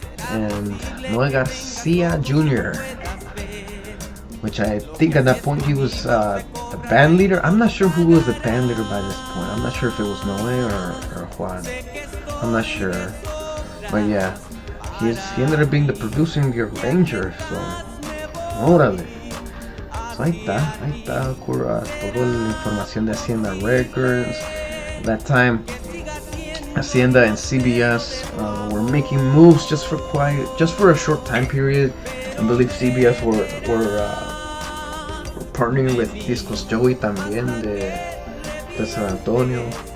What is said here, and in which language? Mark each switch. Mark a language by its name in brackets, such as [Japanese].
[English] And Noel Garcia Jr., which I think at that point he was the band leader. I'm not sure who was the band leader by this point. I'm not sure if it was Noel or Juan. I'm not sure. But yeah, he ended up being the producer and the arranger. So, [Spanish] órale. [English] So [Spanish] ahí está, toda la información de Hacienda Records. [English] At that time, Hacienda and CBS were making moves just for a short time period. I believe CBS were partnering with Discos Joey [Spanish] también de San Antonio.